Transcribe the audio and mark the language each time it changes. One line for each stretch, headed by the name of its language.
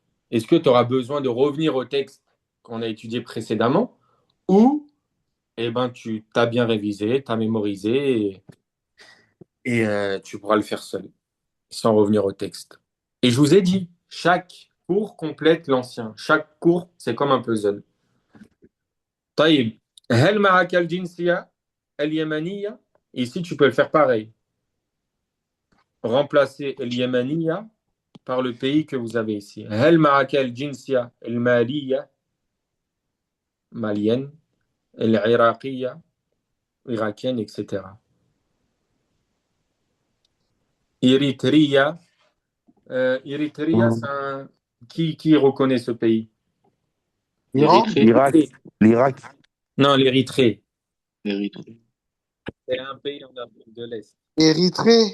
French: Est-ce que tu auras besoin de revenir au texte qu'on a étudié précédemment ou eh ben, tu t'as bien révisé, tu as mémorisé et tu pourras le faire seul, sans revenir au texte. Et je vous ai dit, chaque cours complète l'ancien. Chaque cours, c'est comme un puzzle.
Arabic: طيب هل معك الجنسية اليمنية?
French: Ici, tu peux le faire pareil. Remplacer اليمنية par le pays que vous avez ici.
Arabic: هل معك الجنسية المالية malienne, العراقية irakienne, etc.
French: Érythrée, Érythrée, c'est un... qui reconnaît ce pays? Iran? L'Irak. L'Irak. Non, l'Érythrée. Érythrée. C'est un pays en Afrique de l'Est. Érythrée?